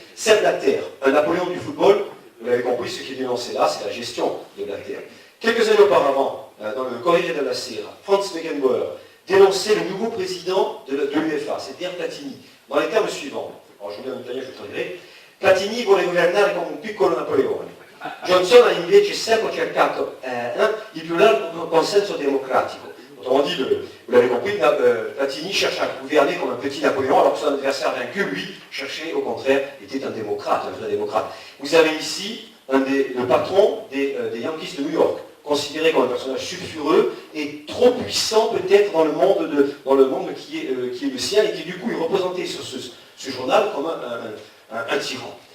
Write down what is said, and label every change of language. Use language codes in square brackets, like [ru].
[fr] Serre Blatter, un Napoléon du football. Vous l'avez compris, ce qui est dénoncé là, c'est la gestion de Blatter. Quelques années auparavant, dans le Corriere della Sera, Franz Beckenbauer dénonçait le nouveau président de l'UEFA, c'est-à-dire Platini, dans les termes suivants. Alors je vous dis en italien, je traduirai. [it] Platini vuole governare come un piccolo Napoleone. Johnson ha invece sempre cercato il più largo consenso democratico. [fr] Autrement dit, vous l'avez compris, Platini cherche à gouverner comme un petit Napoléon, alors que son adversaire vaincu, lui, cherchait au contraire, était un démocrate, un vrai démocrate. Vous avez ici le patron des Yankees de New York, considéré comme un personnage sulfureux et trop puissant peut-être dans le monde qui est le sien, et qui du coup est représenté sur ce journal comme un tyran.